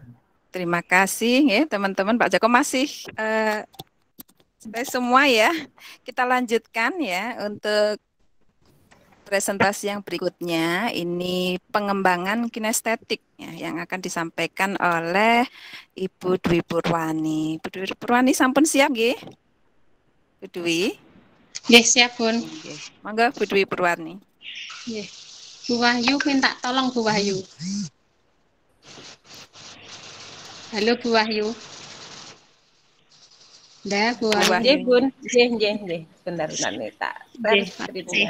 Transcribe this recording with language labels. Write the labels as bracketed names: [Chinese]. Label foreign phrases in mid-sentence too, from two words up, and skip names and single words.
[Indonesian] Terima kasih ya teman-teman. Pak Joko masih semua ya. Kita lanjutkan ya untuk presentasi yang berikutnya. Ini pengembangan kinestetik ya, yang akan disampaikan oleh Ibu Dwi Purwani. Bu Dwi Purwani sampun siap nggih? Bu Dwi? Nggih, siap, Bun. [Javanese] Nggih. Monggo Bu Dwi Purwani. Nggih. [Indonesian] Bu Wahyu minta tolong Bu Wahyu. Halo Bu Wahyu. Dah Bu Wahyu. Nggih, Bun. Nggih. Sebentar nih tak [English] share screen- [Indonesian] nya.